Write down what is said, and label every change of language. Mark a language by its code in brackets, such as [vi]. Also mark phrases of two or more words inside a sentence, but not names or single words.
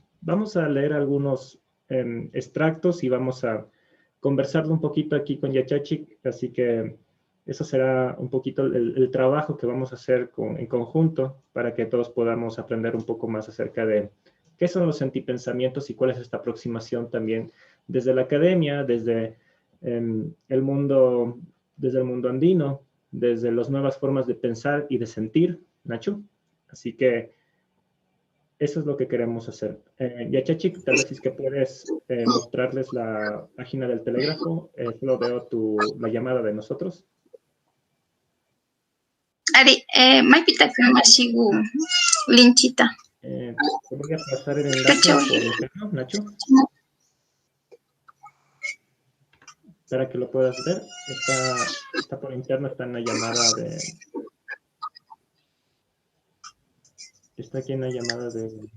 [es] Vamos a leer algunos extractos y vamos a conversarlo un poquito aquí con Yachachik, así que eso será un poquito el trabajo que vamos a hacer en conjunto para que todos podamos aprender un poco más acerca de qué son los sentipensamientos y cuál es esta aproximación también desde la academia, desde el mundo andino, desde las nuevas formas de pensar y de sentir, Nacho. Así que eso es lo que queremos hacer. Yachachik, tal vez es que puedes mostrarles la página del Telégrafo. Solo veo la llamada de nosotros. [qu] Ari, maipita Mashigu linchita. [es] Te voy a pasar el enlace por interno, Nacho, para que lo puedas ver. Está por interno, está en la llamada de... Está aquí en la llamada de...